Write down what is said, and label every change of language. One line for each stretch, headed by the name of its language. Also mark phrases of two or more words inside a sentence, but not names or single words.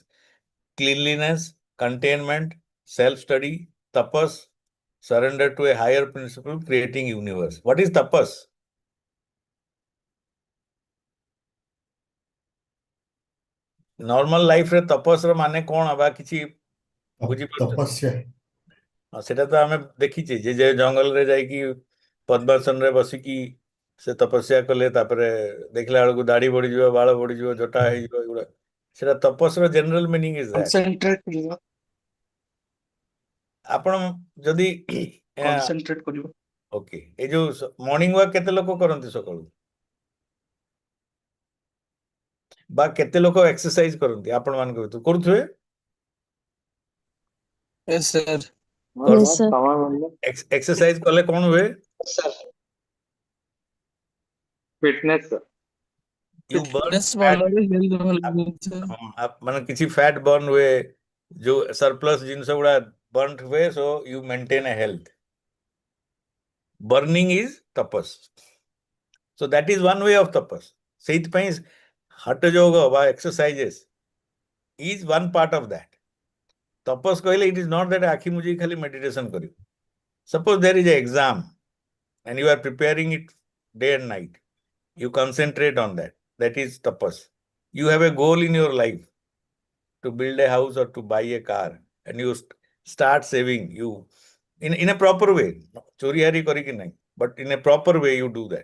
English: Cleanliness, containment, self-study, tapas, surrender to a higher principle, creating universe. What is tapas? Normal life
Odia: रे tapas ର ମାନେ କଣ ଆବା କିଛି ବୁଝି ତପସ୍ୟା ସେଟା ତ ଆମେ ଦେଖିଛେ ଯେ ଜଙ୍ଗଲରେ ଯାଇକି ପଦ୍ମାସନରେ ବସିକି ସେ ତପସ୍ୟା କଲେ, ତାପରେ ଦେଖିଲା ବେଳକୁ ଦାଢି ବଢିଯିବ, ବାଳ ବଢିଯିବ, ଜଟା ହେଇଯିବ, ଏଗୁଡା ସେଟା ତପସ୍ୟାର
English: general meaning is that.
Odia: Concentrate କରିବ. ଆପଣ ଯଦି Concentrate କରିବ. ଓକେ, ଏଇ ଯୋଉ
English: morning walk
Odia: କେତେ ଲୋକ କରନ୍ତି ସକାଳୁ, ବା କେତେ ଲୋକ ଏକ୍ସରସାଇଜ କରନ୍ତି ଆପଣ ମାନଙ୍କ ଭିତରୁ? କରୁଥିବେ?
English: Yes, sir.
Odia: ଏକ୍ସରସାଇଜ କଲେ କଣ ହୁଏ?
English: Fitness. You burn Fitness fat.
Odia: ଭଲ ହେଲେ health ଭଲ ରହୁଛି. ମାନେ କିଛି
English: fat burn
Odia: ହୁଏ, ଯୋଉ ସରପ୍ଲସ୍ ଜିନିଷ ଗୁଡା ବର୍ନ ହୁଏ.
English: So you maintain a health. Burning is tapas. So that is one way of tapas.
Odia: ସେଇଥିପାଇଁ ହଠ ଯୋଗ ବା
English: exercises is one part of that.
Odia: ତପସ୍ କହିଲେ
English: it is not that
Odia: ଆଖି ମୁଜିକି ଖାଲି ମେଡିଟେସନ କରିବ.
English: suppose there is a exam and you are preparing it day and night. You concentrate on that. That is tapas. You have a goal in your life to build a house or to buy a car, and you start saving. You in a proper way,
Odia: ଚୋରି ହାରି କରିକି ନାହିଁ,
English: but in a proper way you do that.